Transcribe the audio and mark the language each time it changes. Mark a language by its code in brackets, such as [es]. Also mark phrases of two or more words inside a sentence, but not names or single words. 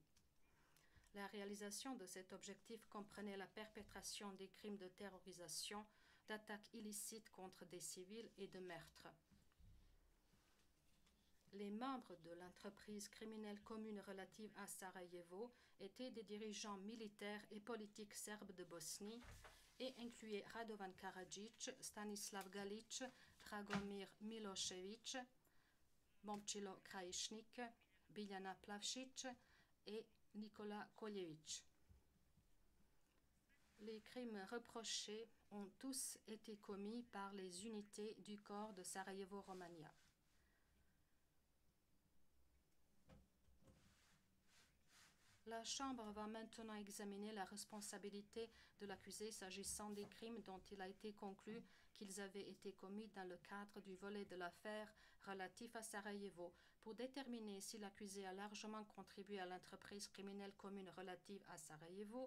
[fr] La réalisation de cet objectif comprenait la perpétration des crimes de terrorisation, d'attaques illicites contre des civils et de meurtres. Les membres de l'entreprise criminelle commune relative à Sarajevo étaient des dirigeants militaires et politiques serbes de Bosnie et incluaient Radovan Karadžić, Stanislav Galić, Dragomir Milošević, Momčilo Krajišnik, Biljana Plavšić et Nikola Koljević. Les crimes reprochés ont tous été commis par les unités du corps de Sarajevo-Romania. La Chambre va maintenant examiner la responsabilité de l'accusé s'agissant des crimes dont il a été conclu qu'ils avaient été commis dans le cadre du volet de l'affaire relatif à Sarajevo, pour déterminer si l'accusé a largement contribué à l'entreprise criminelle commune relative à Sarajevo.